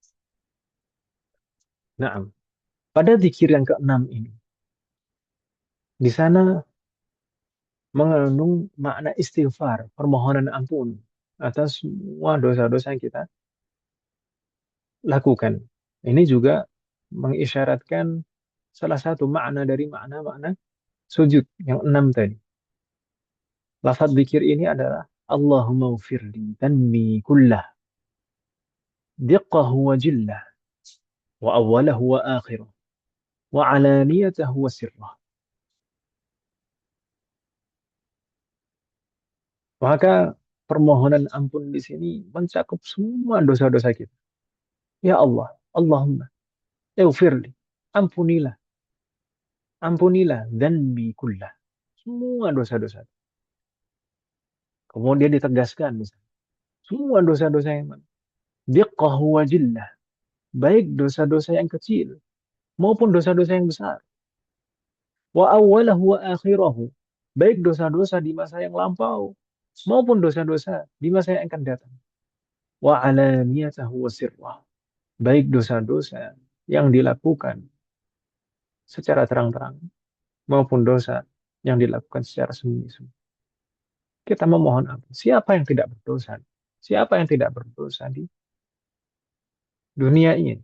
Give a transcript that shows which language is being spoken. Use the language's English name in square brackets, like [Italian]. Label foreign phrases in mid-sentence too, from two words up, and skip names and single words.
[Indonesian] Nah, pada zikir yang keenam ini, di sana mengandung makna istighfar, permohonan ampun atas semua dosa-dosa yang kita lakukan. Ini juga mengisyaratkan salah satu makna dari makna-makna sujud yang enam tadi. Lafaz zikir ini adalah [Arabic] اللهم اغفر لي ذنبي كله دقه وجله وأوله وآخره وعلانيته وسره. [Indonesian] Maka permohonan ampun di sini mencakup semua dosa-dosa kita. [Arabic] يا الله، اللهم اغفر لي, [Indonesian] ampunilah, ampunilah [Arabic] ذنبي كله. [Indonesian] Semua dosa-dosa. Kemudian ditegaskan misalnya, semua dosa-dosa yang mana? [Arabic] دقه وجله. [Indonesian] Baik dosa-dosa yang kecil maupun dosa-dosa yang besar. [Arabic] وأوله وآخره. [Indonesian] Baik dosa-dosa di masa yang lampau maupun dosa-dosa di masa yang akan datang. [Arabic] وعلانيته وسره. [Indonesian] Baik dosa-dosa yang dilakukan secara terang-terang maupun dosa yang dilakukan secara sembunyi-sembunyi. Kita memohon ampun. Siapa yang tidak berdosa? Siapa yang tidak berdosa di dunia ini?